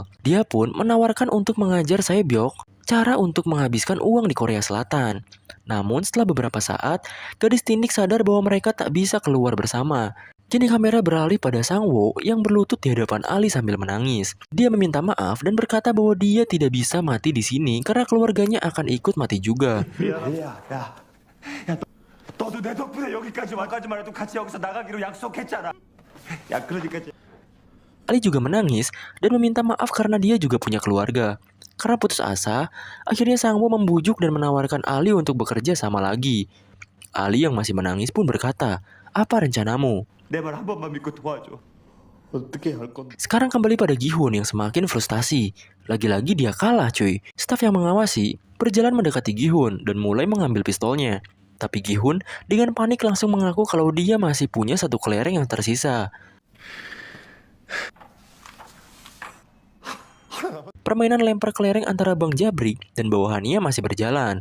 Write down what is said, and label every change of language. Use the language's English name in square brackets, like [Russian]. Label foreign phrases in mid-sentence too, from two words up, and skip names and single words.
[Indonesian] Dia pun menawarkan untuk mengajar Sae-byok cara untuk menghabiskan uang di Korea Selatan. Namun setelah beberapa saat, gadis tindik sadar bahwa mereka tak bisa keluar bersama. Kini kamera beralih pada Sangwoo yang berlutut di hadapan Ali sambil menangis. Dia meminta maaf dan berkata bahwa dia tidak bisa mati di sini karena keluarganya akan ikut mati juga. [Korean] 너도 내 덕분에 여기까지만 해도 같이 여기서 나가기로 약속했잖아. 야, 그러니까 [Indonesian] Ali juga menangis dan meminta maaf karena dia juga punya keluarga. Karena putus asa, akhirnya Sangwoo membujuk dan menawarkan Ali untuk bekerja sama lagi. Ali yang masih menangis pun berkata, "Apa rencanamu?" [Korean] 내 말 한 번만 믿고 도와줘. 어떻게 할 건데? [Indonesian] Sekarang kembali pada Gi-hun yang semakin frustasi. Lagi-lagi dia kalah cuy. Staf yang mengawasi berjalan mendekati Gi-hun dan mulai mengambil pistolnya. Tapi Gi-hun dengan panik langsung mengaku kalau dia masih punya satu kelereng yang tersisa. Permainan lempar kelereng antara Bang Jabrik dan bawahannya masih berjalan.